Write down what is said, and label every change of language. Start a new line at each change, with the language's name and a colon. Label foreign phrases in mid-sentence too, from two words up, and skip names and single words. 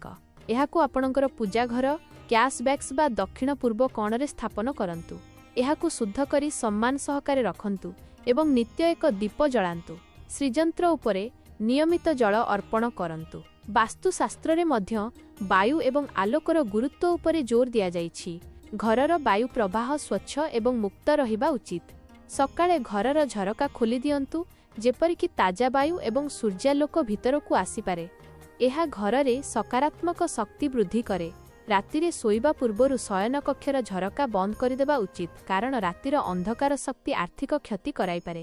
Odia: ଏହାକୁ ଆପଣଙ୍କର ପୂଜା ଘର,
English: cash bags
Odia: ବା ଦକ୍ଷିଣ ପୂର୍ବ କୋଣରେ ସ୍ଥାପନ କରନ୍ତୁ। ଏହାକୁ ଶୁଦ୍ଧ କରି ସମ୍ମାନ ସହକାରେ ରଖନ୍ତୁ ଏବଂ ନିତ୍ୟ ଏକ ଦୀପ ଜଳାନ୍ତୁ। ଶ୍ରୀଯନ୍ତ୍ର ଉପରେ ନିୟମିତ ଜଳ ଅର୍ପଣ କରନ୍ତୁ। ବାସ୍ତୁଶାସ୍ତ୍ରରେ ମଧ୍ୟ ବାୟୁ ଏବଂ ଆଲୋକର ଗୁରୁତ୍ୱ ଉପରେ ଜୋର ଦିଆ ଯାଇଛି। ଘରର ବାୟୁ ପ୍ରବାହ ସ୍ୱଚ୍ଛ ଏବଂ ମୁକ୍ତ ରହିବା ଉଚିତ। ସକାଳେ ଘରର ଝରକା ଖୋଲି ଦିଅନ୍ତୁ, ଯେପରିକି ତାଜା ବାୟୁ ଏବଂ ସୂର୍ଯ୍ୟାଲୋକ ଭିତରକୁ ଆସିପାରେ। यह ଘରରେ ସକାରାତ୍ମକ ଶକ୍ତି ବୃଦ୍ଧି କରେ। ରାତିରେ ଶୋଇବା ପୂର୍ବରୁ ଶୟନ କକ୍ଷର ଝରକା ବନ୍ଦ କରିଦେବା ଉଚିତ, କାରଣ ରାତିର ଅନ୍ଧକାର ଶକ୍ତି ଆର୍ଥିକ କ୍ଷତି କରାଇ ପାରେ।